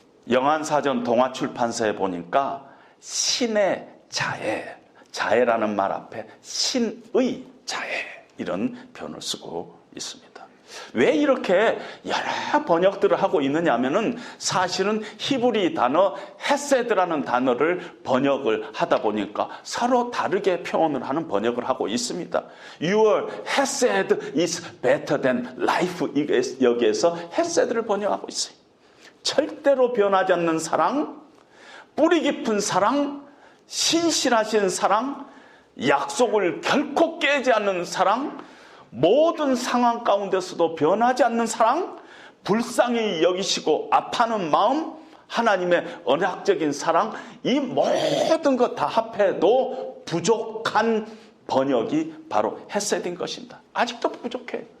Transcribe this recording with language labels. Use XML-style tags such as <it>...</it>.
<ko>영한사전 동아출판사에 보니까 신의 자애라는 말 앞에 신의 자애, 이런 표현을 쓰고 있습니다. 왜 이렇게 여러 번역들을 하고 있느냐 하면은 사실은 히브리 단어 헤세드라는 단어를 번역을 하다 보니까 서로 다르게 표현을 하는 번역을 하고 있습니다.</ko> <en>Your hesed is better than life.</en> <ko>여기에서 헤세드를 번역하고 있어요. 절대로 변하지 않는 사랑, 뿌리 깊은 사랑, 신실하신 사랑, 약속을 결코 깨지 않는 사랑, 모든 상황 가운데서도 변하지 않는 사랑, 불쌍히 여기시고 아파하는 마음, 하나님의 언약적인 사랑, 이 모든 것 다 합해도 부족한 번역이 바로 헤세드인 것입니다. 아직도 부족해.</ko>